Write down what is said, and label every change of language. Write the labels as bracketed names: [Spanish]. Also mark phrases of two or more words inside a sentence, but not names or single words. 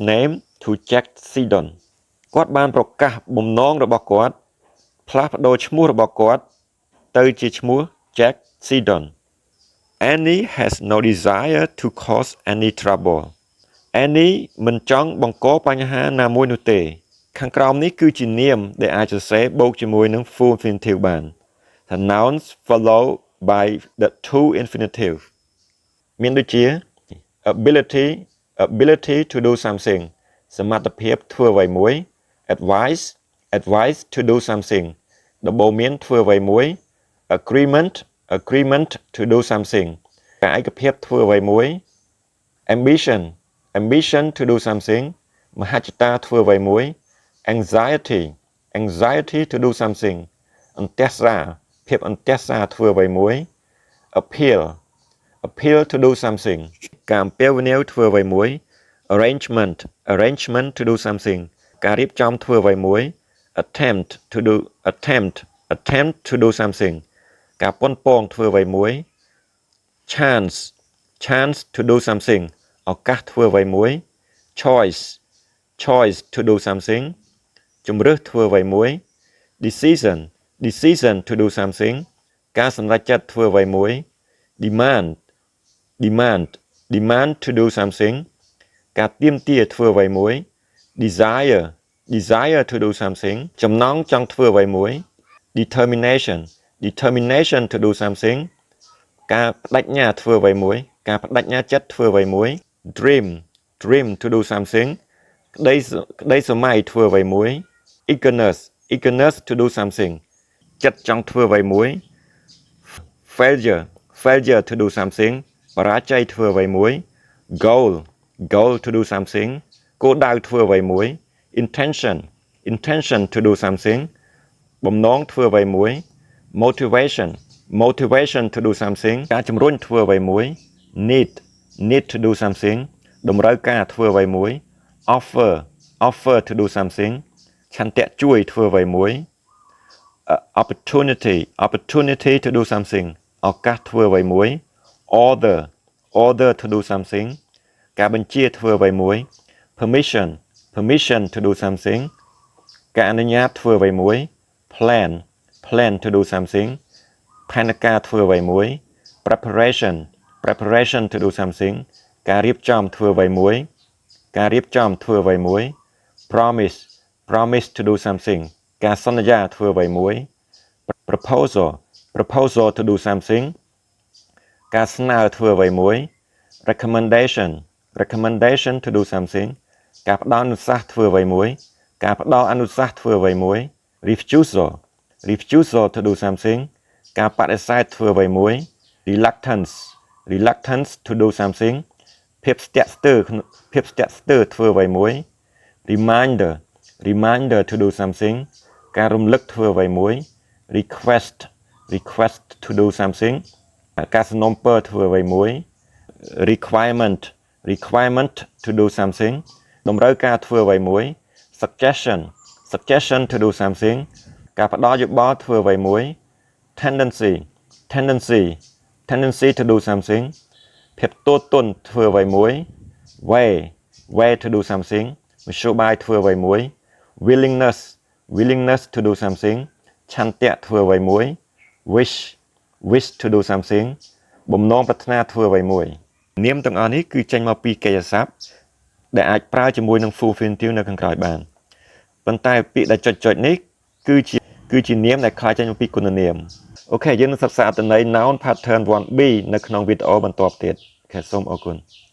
[English] name to Jack Sidon [Khmer] គាត់បានប្រកាសបំណងរបស់គាត់ផ្លាស់ប្ដូរឈ្មោះរបស់គាត់ទៅជាឈ្មោះ Jack Sidon [English] Annie has no desire to cause any trouble [Khmer] Annie មិនចង់បង្កបញ្ហាណាមួយនោះទេខាងក្រោមនេះគឺជានាមដែលអាចសរសេរបូកជាមួយនឹង [English] full infinitive [Khmer] បានថា [English] nouns follow by the two infinitive [Khmer] មានដូចជា [English] ability to do something [Khmer] សមត្ថភាពធ្វើអ្វីមួយ [English] advice to do something [Khmer] ដំបូន្មានធ្វើអ្វីមួយ [English] agreement to do something [Khmer] ការឯកភាពធ្វើអ្វីមួយ [English] ambition to do something [Khmer] មហិច្ឆតាធ្វើអ្វីមួយ [English] anxiety to do something [Khmer] អន្ទះសារភាពអន្ទះសារធ្វើអ្វីមួយ [English] appeal to do something [Khmer] ការអំពាវនាវធ្វើអ្វីមួយ [English] arrangement to do something [Khmer] ការរៀបចំធ្វើអ្វីមួយ attempt [English] to do something [Khmer] ការប៉ុនប៉ងធ្វើអ្វីមួយ [English] chance to do something [Khmer] ឱកាសធ្វើអ្វីមួយ [English] choice to do something [Khmer] ជម្រើសធ្វើអ្វីមួយ [English] decision to do something [Khmer] ការសម្រេចចិត្តធ្វើអ្វីមួយ [English] demand to do something [Khmer] ការទាមទារធ្វើអ្វីមួយ [English] desire to do something [Khmer] ចំណង់ចង់ធ្វើអ្វីមួយ [English] determination to do something [Khmer] ការបដិញ្ញាធ្វើអ្វីមួយការបដិញ្ញាចិត្តធ្វើអ្វីមួយ [English] dream to do something [Khmer] ក្តីសម័យធ្វើអ្វីមួយ [English] eagerness to do something [Khmer] ចិត្តចង់ធ្វើអ្វីមួយ [English] failure to do something [Khmer] បរាជ័យធ្វើអ្វីមួយ [English] goal to do something [Khmer] គោលដៅធ្វើអ្វីមួយ [English] intention to do something [Khmer] បំណងធ្វើអ្វីមួយ [English] motivation to do something [Khmer] ការជំរុញធ្វើអ្វីមួយ [English] need to do something [Khmer] តម្រូវការធ្វើអ្វីមួយ [English] offer to do something [Khmer] ឆន្ទៈជួយធ្វើអ្វីមួយ [English] opportunity to do something [Khmer] ឱកាសធ្វើអ្វីមួយ [English] order to do something [Khmer] ការបញ្ជាធ្វើអ្វីមួយ [English] permission to do something [Khmer] ការអនុញ្ញាតធ្វើអ្វីមួយ [English] plan to do something [Khmer] ផែនការធ្វើអ្វីមួយ [English] preparation preparation to do something [Khmer] ការរៀបចំធ្វើអ្វីមួយការរៀបចំធ្វើអ្វីមួយ [English] promise to do something [Khmer] ការសន្យាធ្វើអ្វីមួយ [English] proposal to do something [Khmer] ការស្នើធ្វើអ្វីមួយ [English] recommendation to do something [Khmer] ការផ្ដល់អនុសាសន៍ធ្វើអ្វីមួយការផ្ដល់អនុសាសន៍ធ្វើអ្វីមួយ [English] refusal to do something [Khmer] ការបដិសេធធ្វើអ្វីមួយ [English] reluctance to do something [Khmer] ភាពស្ទាក់ស្ទើរធ្វើអ្វីមួយ [English] reminder to do something [Khmer] ការរំលឹកធ្វើអ្វីមួយ [English] request to do something [Khmer] ការសំណូមពរធ្វើអ្វីមួយ [English] requirement to do something [Khmer] តម្រូវការធ្វើអ្វីមួយ [English] suggestion to do something [Khmer] ការផ្ដល់យោបល់ធ្វើអ្វីមួយ [English] tendency to do something [Khmer] ភាព ទន់ទន់ធ្វើអ្វីមួយ [English] way to do something [Khmer] មធ្យោបាយធ្វើអ្វីមួយ [English] willingness to do something [Khmer] ឆន្ទៈធ្វើអ្វីមួយ [English] wish to do something [Khmer] បំណងប្រាថ្នាធ្វើអ្វីមួយនាមទាំងអស់នេះគឺចេញមកពីកិច្ចសព្ទដែលអាចប្រើជាមួយនឹង [English] full infinitive [Khmer] នៅខាងក្រោយបានប៉ុន្តែពាក្យដែលចុចនេះគឺជានាមដែលខ្លាយចេញមកពីគុណនាមអូខេយើងនឹងសិក្សាអត្ថន័យ [English] noun pattern 1B [Khmer] នៅក្នុងវីដេអូបន្ទាប់ទៀតអូខេសូមអរគុណ